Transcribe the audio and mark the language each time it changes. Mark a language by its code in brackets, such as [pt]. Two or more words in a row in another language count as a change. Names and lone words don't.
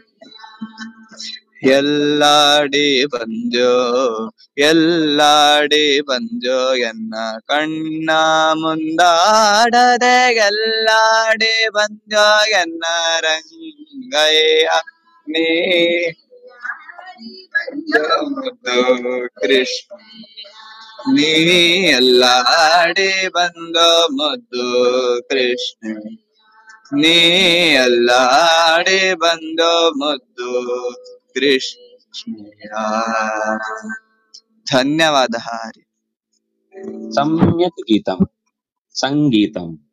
[kn] ಎಲ್ಲಾಡಿ ಬಂಜೋ, ಎಲ್ಲಾಡಿ ಬಂಜೋ ಎನ್ನ ಕಣ್ಣ ಮುಂದಾಡದೆ. ಎಲ್ಲಾಡಿ ಬಂಜೋ ಎನ್ನ ರಂಗಯ್ಯ, ನೀ ಬಂಜೋ ಮುದ್ದು ಕೃಷ್ಣ. ನೀ ಎಲ್ಲ ಆಡಿ ಬಂದೋ ಮುದ್ದು ಕೃಷ್ಣ, ನೀ ಎಲ್ಲ ಆಡಿ ಬಂದೋ ಮುದ್ದು ಕೃಷ್ಣ. ಧನ್ಯವಾದ ಹರಿ. [sa] ಸಮ್ಯಕ್ ಗೀತಂ ಸಂಗೀತಂ.